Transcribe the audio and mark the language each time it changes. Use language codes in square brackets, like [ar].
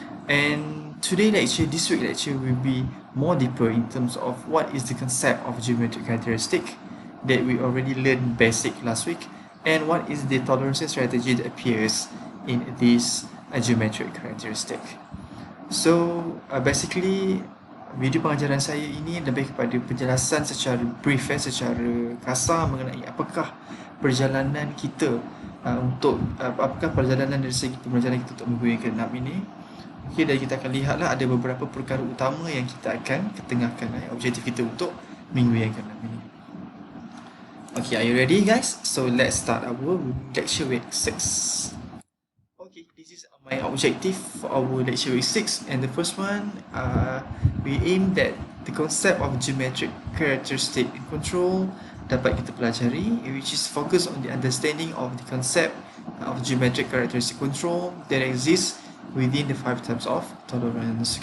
[en] And today lecture, this week lecture will be more deeper in terms of what is the concept of geometric characteristic that we already learned basic last week, and what is the tolerance strategy that appears in this geometric characteristic. [ms] So basically video pengajaran saya ini lebih kepada penjelasan secara brief, secara kasar mengenai apakah perjalanan kita apakah perjalanan dari segi pembelajaran kita untuk minggu yang ke-6 ini. Okay, dan kita akan lihatlah ada beberapa perkara utama yang kita akan ketengahkan objektif kita untuk minggu yang ke-6 ini. [en] Okay, are you ready guys? So let's start our lecture week 6. Okay, this is my objective for our lecture week 6, and the first one, we aim that the concept of geometric characteristic and control [ms] dapat kita pelajari, [en] which is focused on the understanding of the concept of geometric characteristic control that exists within the 5 types of tolerance.